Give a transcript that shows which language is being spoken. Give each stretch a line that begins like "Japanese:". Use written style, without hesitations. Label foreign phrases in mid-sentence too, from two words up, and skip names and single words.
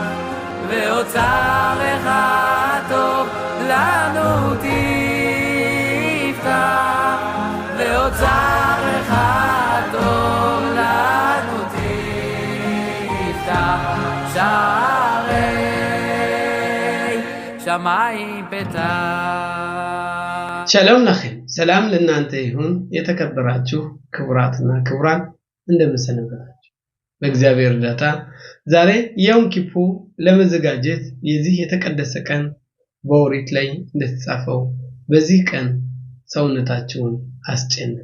Hebrew: ואוצרך טוב לנו תפתח ואוצרך טוב לנו תפתח שערי שמיים פתח שלום לכם
Amharic: ሰላም ለእናንተ ይሁን የተከበራችሁ ክቡራትና ክቡራን እንደምሰነበታችሁ በእግዚአብሔር እርዳታ ዛሬ የዮም ኪፑር ለመዘጋጀት የዚህ የተቀደሰ ቀን በኦሪት ላይ እንደተጻፈው በዚህ ቀን ሰውነታችሁን አስጨንቁ